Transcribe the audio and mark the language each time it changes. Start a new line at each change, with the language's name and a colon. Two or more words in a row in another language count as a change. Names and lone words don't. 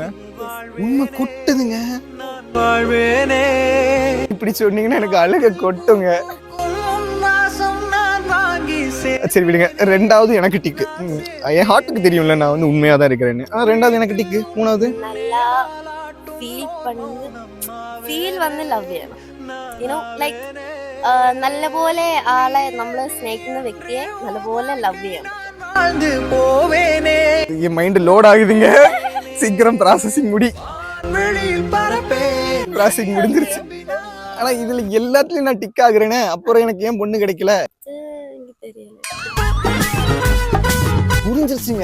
Tamil: உண்மை கொட்டுதுங்க. இப்படி சொன்னீங்கன்னா எனக்கு அழுக கொட்டுங்க. சரி விடுங்க. 2வது எனக்கு டிக்கு. என் ஹார்ட்டுக்கு தெரியும்ல நான் வந்து உண்மையா தான் இருக்கிறேன்னு. 2வது எனக்கு டிக்கு. 3வது
Malayalam: നല്ലപോലെ ആളെ നമ്മൾ സ്നേഹിക്കുന്ന വ്യക്തിയെ നല്ലപോലെ ലവ് ചെയ്യണം.
Tamil: என்
English: mind load
Tamil: ஆகுதுங்க. சீக்கிரம் ப்ராசஸிங் முடிஞ்சிருச்சு. ஆனா இதுல எல்லாத்துலயும் நான் டிக் ஆகுறேனே, அப்புறம் எனக்கு ஏன் பொண்ணு கிடைக்கல? புரிஞ்சிருச்சுங்க.